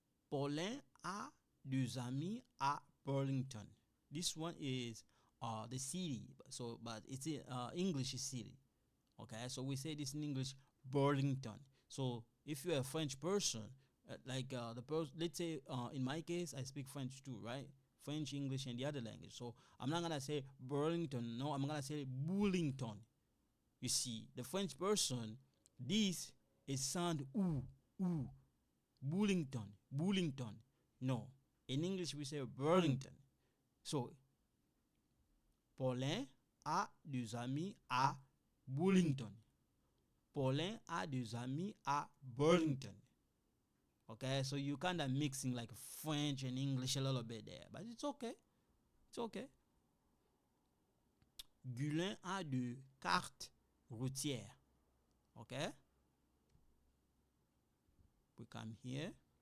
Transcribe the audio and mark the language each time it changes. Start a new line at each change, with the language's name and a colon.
French: Paulin a deux amis à Burlington.
English: This one is the city, but it's English city. Okay, so we say this in English, Burlington. So if you're a French person, let's say in my case, I speak French too, right? French, English, and the other language. So I'm not gonna say Burlington. No, I'm gonna say Burlington. You see, the French person, this is sound ooh. Burlington. No, in English we say Burlington.
French: So, Paulin a des amis à Burlington. Paulin a des amis à Burlington.
English: Okay, so you kind of mixing like French and English a little bit there, but it's okay. It's okay.
French: Guylain a de cartes routières.
English: Okay. We come here.